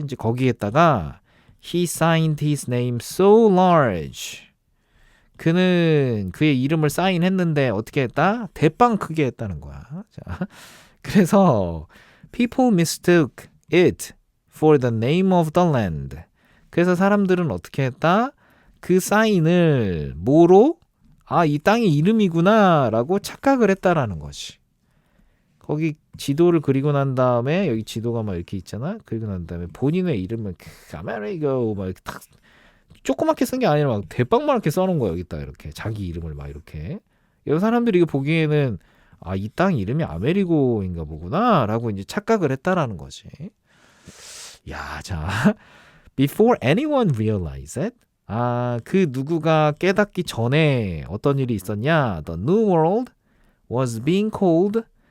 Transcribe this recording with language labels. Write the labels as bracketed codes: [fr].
[ko] 이제 거기에다가 [en] He signed his name so large. [ko] 그는 그의 이름을 사인했는데 어떻게 했다? 대빵 크게 했다는 거야. 자, 그래서 [en] people mistook it for the name of the land. [ko] 그래서 사람들은 어떻게 했다? 그 사인을 뭐로? 이 땅의 이름이구나 라고 착각을 했다라는 거지. 거기 지도를 그리고 난 다음에 여기 지도가 막 이렇게 있잖아. 그리고 난 다음에 본인의 이름을 아메리고 막 이렇게 탁 조그맣게 쓴 게 아니라 막 대빵만하게 써놓은 거야. 여기다 이렇게 자기 이름을 막 이렇게. 여러 사람들이 이거 보기에는 이 땅 이름이 아메리고인가 보구나 라고 이제 착각을 했다라는 거지. [en] 야, 자, before anyone realized it. [ko] 그 누구가 깨닫기 전에 어떤 일이 있었냐? [en] The New World was being called.